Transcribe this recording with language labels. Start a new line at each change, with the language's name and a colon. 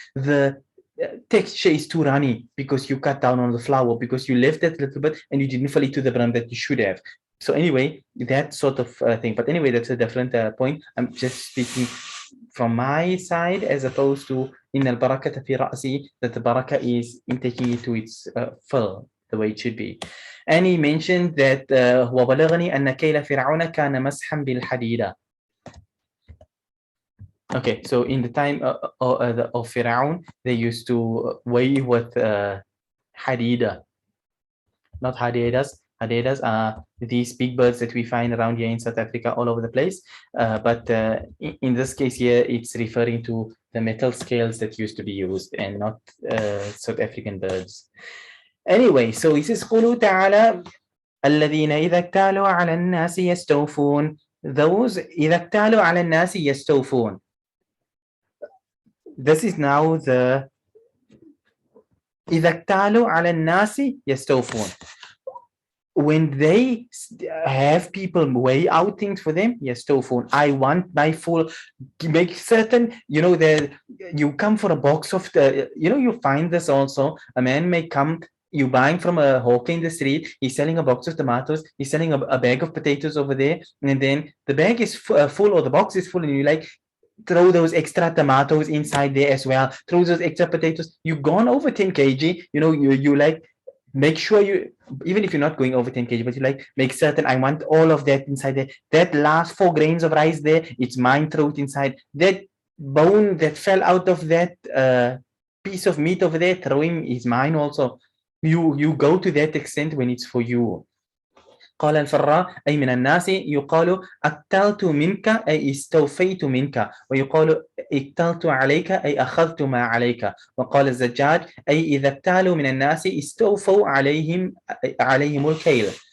English: The texture is too runny because you cut down on the flour, because you left that little bit and you didn't fill it to the brim that you should have. So anyway, that sort of thing. But anyway, that's a different point. I'm just speaking from my side as opposed to in al-barakata fi ra'si, that the barakah is in taking it to its full, the way it should be. And he mentioned that
Arabic: وَبَلَغَنِي أَنَّ كَيْلَ فِرْعَوْنَ كَانَ مَسْحًا بِالْحَدِيدَ.
English: Okay, so in the time of Fir'aun, they used to weigh with hadida, not hadidas. Hadidas are these big birds that we find around here in South Africa, all over the place. But in this case here, it's referring to the metal scales that used to be used and not South African birds. Anyway, so he says,
Arabic: قُولُوا تَعَالَى الَّذِينَ إِذَا اكْتَالُوا عَلَى النَّاسِ يَسْتَوْفُونَ.
English: Those
Arabic: إِذَا اكْتَالُوا عَلى النَّاسِ يَسْتَوْفُونَ.
English: This is now the
Arabic: إذا اكتالوا على الناس يستوفون.
English: When they have people weigh out things for them, يستوفون. I want my full, make certain, that you come for a box of the, you find this also. A man may come, you buying from a hawker in the street, he's selling a box of tomatoes, he's selling a bag of potatoes over there, and then the bag is full, or the box is full, and you're like, throw those extra tomatoes inside there as well, throw those extra potatoes. You've gone over 10 kg, you like, make sure you, even if you're not going over 10 kg, but you like, make certain I want all of that inside there. That last 4 grains of rice there, it's mine, throw it inside. That bone that fell out of that piece of meat over there, throw him, is mine also. You go to that extent when it's for you.
Arabic: قال الفراء أي من الناس يقال أكتلت منك أي استوفيت منك، ويقال اكتلت عليك أي أخذت ما عليك. وقال الزجاج أي إذا اكتالوا من الناس استوفوا عليهم الكيل.